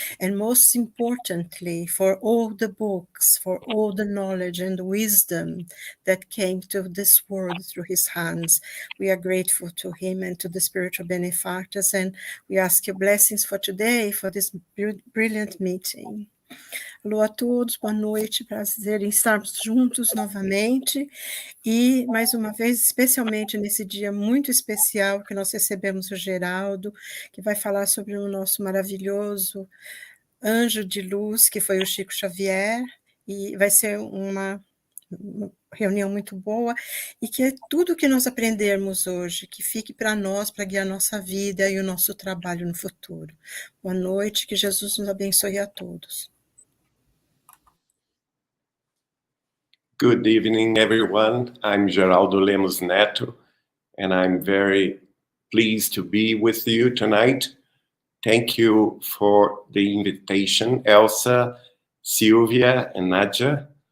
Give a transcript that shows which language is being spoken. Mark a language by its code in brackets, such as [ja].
[en] And most importantly, for all the books, for all the knowledge and wisdom that came to this world through his hands. We are grateful to him and to the spiritual benefactors. And we ask your blessings for today, for this brilliant meeting. [pt] Alô a todos, boa noite, prazer em estarmos juntos novamente e, mais uma vez, especialmente nesse dia muito especial que nós recebemos o Geraldo, que vai falar sobre o nosso maravilhoso anjo de luz, que foi o Chico Xavier, e vai ser uma reunião muito boa, e que tudo que nós aprendermos hoje, que fique para nós, para guiar nossa vida e o nosso trabalho no futuro. Boa noite, que Jesus nos abençoe a todos. [en] Good evening, everyone. I'm Geraldo Lemos Neto, and I'm very pleased to be with you tonight. Thank you for the invitation, Elsa, Silvia, and Nadja.